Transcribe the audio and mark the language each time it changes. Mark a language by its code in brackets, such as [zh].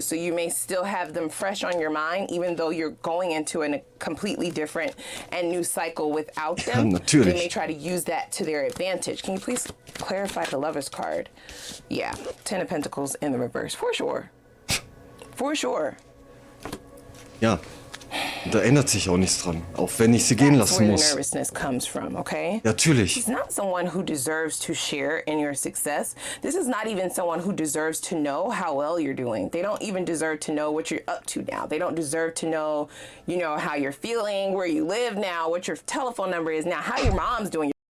[en] So you may still have them fresh on your mind, even though you're going into a completely different and new cycle without them. [de] Natürlich. [en] They may try to use that to their advantage. Can you please clarify the Lover's card? Yeah, 10 of Pentacles in the reverse, for sure. For sure. [de] Ja, da ändert sich auch nichts dran, auch wenn ich sie gehen [en] That's [de] lassen [en] where the [de] muss. [en] nervousness comes from, okay? [de] Natürlich. [en] He's not someone who deserves to share in your success. This is not even someone who deserves to know how well you're doing. They don't even deserve to know what you're up to now. They don't deserve to know, how you're feeling, where you live now, what your telephone number is now, how your mom's doing.